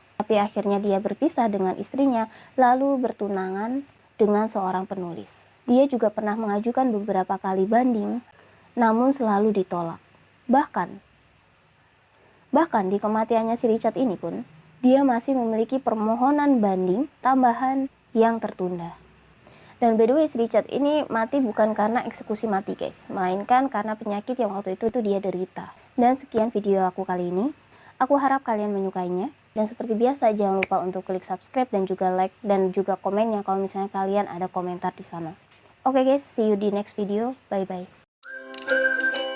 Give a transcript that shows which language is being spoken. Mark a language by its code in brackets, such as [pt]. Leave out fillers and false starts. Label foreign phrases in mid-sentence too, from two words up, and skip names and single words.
[id] Tapi akhirnya dia berpisah dengan istrinya, lalu bertunangan dengan seorang penulis. Dia juga pernah mengajukan beberapa kali banding, namun selalu ditolak. Bahkan di kematiannya si Richard ini pun, dia masih memiliki permohonan banding tambahan yang tertunda. [en] Dan by the way, [id] si Richard ini mati bukan karena eksekusi mati guys, melainkan karena penyakit yang waktu itu dia derita. Dan sekian video aku kali ini. Aku harap kalian menyukainya. Dan seperti biasa, jangan lupa untuk klik subscribe dan juga like dan juga komennya kalau misalnya kalian ada komentar di sana. [en] Oke guys, see you di next video. Bye bye.